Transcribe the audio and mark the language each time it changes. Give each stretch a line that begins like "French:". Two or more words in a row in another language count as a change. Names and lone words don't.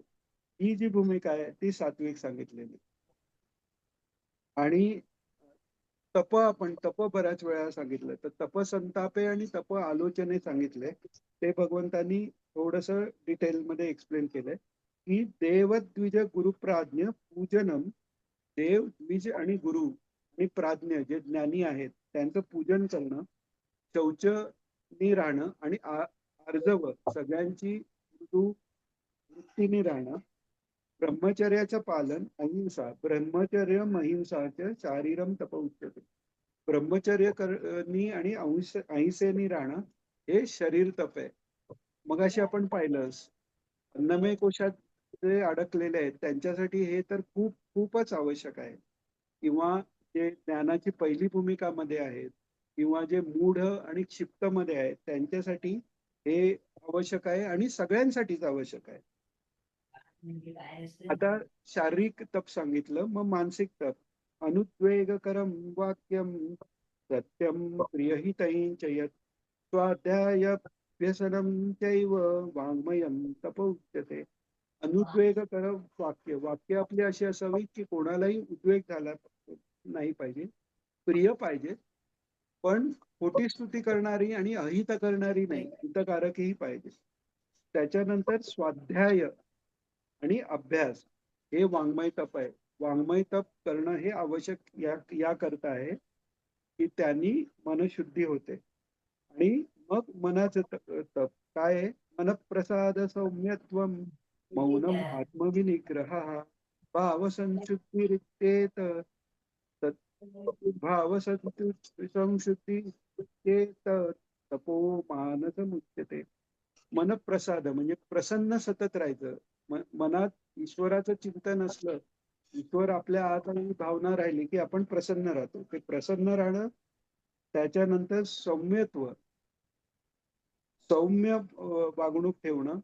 Marathi: ही जी भूमिका आहे ती सात्विक सांगितलेली. आणि आपण तप बऱ्याच वेळा सांगितलं, तर तप संतापे आणि तप आलोचने सांगितले. ते भगवंतांनी थोडस डिटेलमध्ये एक्सप्लेन केलंय की
Sanskrit: देवद्विज गुरुप्राज्ञ पूजनम,
Marathi: देव द्विज आणि गुरु आणि प्राज्ञ जे ज्ञानी आहेत त्यांचं पूजन करणं, शौचनी राहणं आणि आर्जव सगळ्यांची मृदू वृत्तीने राहणं, ब्रह्मचर्याचं पालन,
Sanskrit: अहिंसा, ब्रह्मचर्य महिंसाचं शारीरम तप उच्यते.
Marathi: ब्रह्मचर्य करणी आणि अहिंसेनी राहणं हे शरीर तप आहे. मगाशी आपण पाहिलंच अन्नमय कोशात जे अडकलेले आहेत त्यांच्यासाठी हे तर खूपच आवश्यक आहे. किंवा जे ज्ञानाची पहिली भूमिका मध्ये आहेत किंवा जे मूढ आणि क्षिप्त मध्ये आहेत त्यांच्यासाठी हे आवश्यक आहे आणि सगळ्यांसाठीच आवश्यक आहे. आता शारीरिक तप सांगितलं, मग मानसिक तप.
Sanskrit: अनुद्वेगकरम वाक्यम सत्यम प्रियहितैंच यत् स्वाध्यायभ्यसनं चैव वाङ्मयं तप उच्यते.
Marathi: अनुद्वेगकर वाक्य आपली अशी असावी की कोणालाही उद्वेग झाला नाही पाहिजे, प्रिय पाहिजे, पण खोटी स्तुती करणारी आणि अहित करणारी नाही, हितकारकही पाहिजे. त्याच्यानंतर स्वाध्याय आणि अभ्यास हे वाङ्मय तप आहे. वाङ्मय तप करणं हे आवश्यक या करता आहे की त्यांनी मनशुद्धी होते. आणि मग मनाचं तप काय आहे?
Sanskrit: मनप्रसाद सौम्यत्व, मौनम आत्मविनिग्रह, भावसंशुद्धिरित्येत, संशुद्धिरित्येत तपो मानसमुच्यते.
Marathi: मनप्रसाद म्हणजे प्रसन्न सतत राहायचं. मनात ईश्वराचं चिंतन असलं, ईश्वर आपल्या आत आणि भावना राहिली की आपण प्रसन्न राहतो. ते प्रसन्न राहणं. त्याच्यानंतर सौम्यत्व, सौम्य वागणूक ठेवणं.